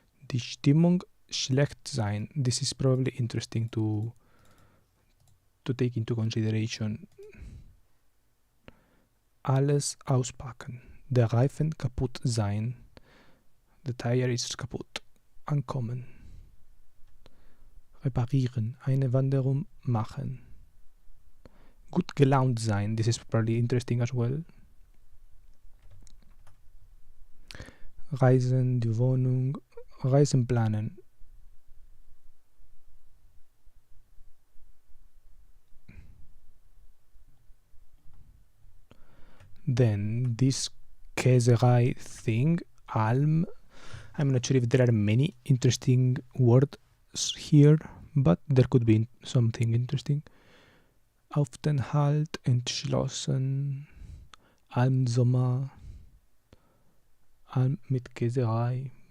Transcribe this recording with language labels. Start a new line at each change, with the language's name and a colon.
German: Die Stimmung schlecht sein.
English: This is probably interesting to take into consideration.
German: Alles auspacken. Der Reifen kaputt sein.
English: The tire is kaputt.
German: Ankommen. Reparieren. Eine Wanderung machen. Gut gelaunt sein.
English: This is probably interesting as well.
German: Reisen, die Wohnung. Reisen planen.
English: Then this Käserei thing, Alm. I'm not sure if there are many interesting words here, but there could be something interesting.
German: Aufenthalt, entschlossen, Almsommer, Alm mit Käserei.